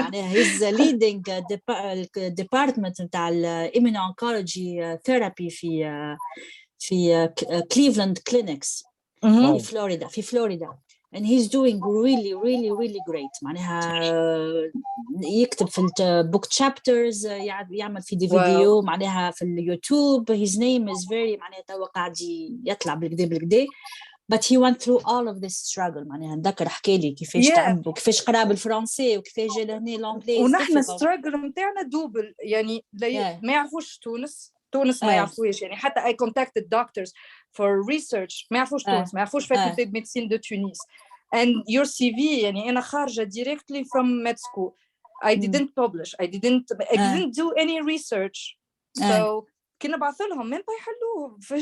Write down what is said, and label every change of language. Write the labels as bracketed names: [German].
[English] معناها he's leading department نتاع الاميونو-اونكولوجي ثيرابي في كليفلاند كلينكس في Florida and he's doing really great. [Arabic] معناها يكتب في البوك chapters، يعمل في فيديو معناها في اليوتيوب. [English] his name is very [Arabic] معناها توا قاعد يطلع بالكدا [English] but he went through all of this struggle. [Arabic] معناها نذكر حكى لي كيفاش تعب وكيفاش قرا بالفرنسي وكيفاش جا لهنا الانجليزي. ونحن الستراجل نتاعنا دوبل يعني ما يعرفوش تونس ما يعرفوش. يعني حتى [English] I contacted doctors for research [Arabic] ما يعرفوش تونس، ما يعرفوش faculté de médecine de Tunis. [English] and your CV [Arabic] يعني أنا خارجة [English] directly from med school. I didn't publish. I didn't do any research. [Arabic] So كنا بعث لهم ما يحلوه.